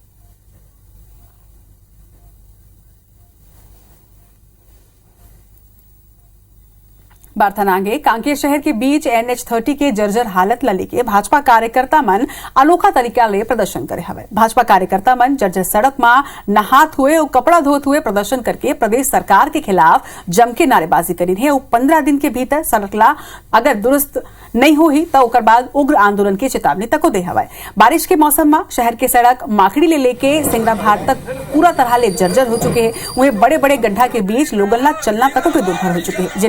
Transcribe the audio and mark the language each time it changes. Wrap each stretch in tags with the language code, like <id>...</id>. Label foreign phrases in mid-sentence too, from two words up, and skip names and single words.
<hne>बारथनांगे कांकेर शहर के बीच NH30 के जर्जर हालत ला लेके भाजपा कार्यकर्ता मन अनोखा तरीका ले प्रदर्शन करे हवे। भाजपा कार्यकर्ता मन जर्जर सड़क में नहात हुए और कपड़ा धोत हुए प्रदर्शन करके प्रदेश सरकार के खिलाफ जम के नारेबाजी करी है। 15 दिन के भीतर सड़क ला अगर दुरुस्त नहीं हुई तो ओकर बाद उग्र आंदोलन की चेतावनी तक दे हवे। बारिश के मौसम में शहर के सड़क माखड़ी ले लेके सिंगरा भाट तक पूरा तरह ले जर्जर हो चुके हैं। वहीं बड़े बड़े गड्ढा के बीच लोगन ला चलना तक के दुर्भर हो चुके हैं।</hne>